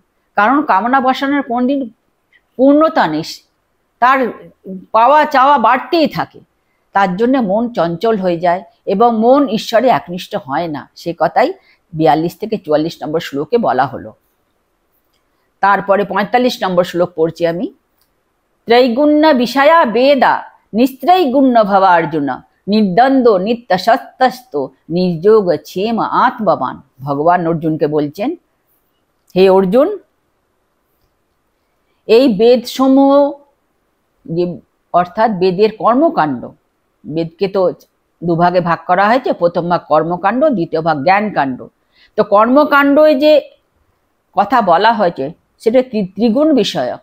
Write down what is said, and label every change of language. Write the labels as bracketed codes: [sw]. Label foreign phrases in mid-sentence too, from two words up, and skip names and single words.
[bn] কারণ কামনা বাসনার কোনোদিন পূর্ণতা নেই, তার পাওয়া চাওয়া বাড়তেই থাকে। তার জন্য মন চঞ্চল হয়ে যায় এবং মন ঈশ্বরে একনিষ্ঠ হয় না। সে কথাই 42 থেকে 44 নম্বর শ্লোকে বলা হলো। তারপরে 45 নম্বর শ্লোক পড়ছি আমি। [sa] ত্রৈগুণ্য বিষয়া বেদা নিস্ত্রৈগুণ্য ভবা অর্জুন, নির্দ্বন্দ্ব নিত্য সত্যস্ত নির্যোগ ছেম আত্মবান। [bn] ভগবান অর্জুনকে বলছেন, হে অর্জুন, এই বেদ সমূহ যে, অর্থাৎ বেদের কর্মকাণ্ড, বেদকে তো দুভাগে ভাগ করা হয়েছে, প্রথম ভাগ কর্মকাণ্ড, দ্বিতীয় ভাগ জ্ঞানকাণ্ড। তো কর্মকাণ্ডে যে কথা বলা হয়েছে সেটা ত্রিগুণ বিষয়ক।